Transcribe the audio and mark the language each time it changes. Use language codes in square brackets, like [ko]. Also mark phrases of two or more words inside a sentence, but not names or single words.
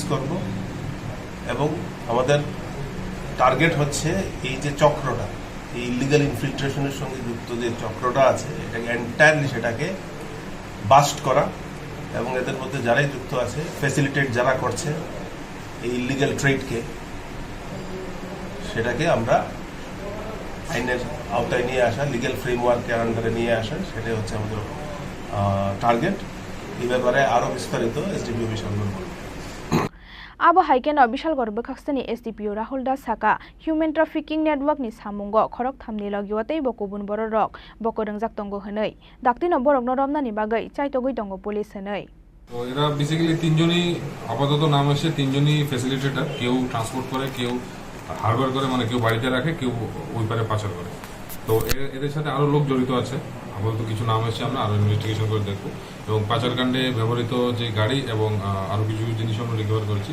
[bn] করব এবং আমাদের টার্গেট হচ্ছে এই যে চক্রটা, এই [en] illegal infiltration [bn] সঙ্গে যুক্ত যে চক্রটা আছে এটাকে এন্টায়ারলি সেটাকে বাস্ট করা এবং এদের মধ্যে যারাই যুক্ত আছে, ফ্যাসিলিটেট যারা করছে এই [en] illegal trade, [bn] সেটাকে আমরা আইনের আওতায় নিয়ে আসা, [en] legal framework under [bn] নিয়ে আসা, সেটাই হচ্ছে আমাদের টার্গেট। এই ব্যাপারে আরো বিস্তারিত এসডিপিও বিশালগড় বলবে। [trp] Abo haikeno Bishalgor Bukhaksani SDPO Rahul Das Saka [en] Human Trafficking Network [trp] ni samungo khorok thamni logiotei bokubun borok bokorengjak tongo honei daktino borok noromna ni bagai chaitogoi tongo police honei। [bn] তো এরা বেসিক্যালি তিনজনই আপাতত নাম আসে, তিনজনই ফ্যাসিলিটেটর, কেউ ট্রান্সপোর্ট করে, কেউ হারবার করে, মানে কেউ বাড়িতে রাখে, কেউ ওই পারে পাচার করে। তো এদের সাথে আরো লোক জড়িত আছে, আপাতত কিছু নাম এসে আমরা আরো ইনভেস্টিগেশন করে দেখবো এবং পাচারকাণ্ডে ব্যবহৃত যে গাড়ি এবং আরো কিছু জিনিস আমরা রিকভার করেছি।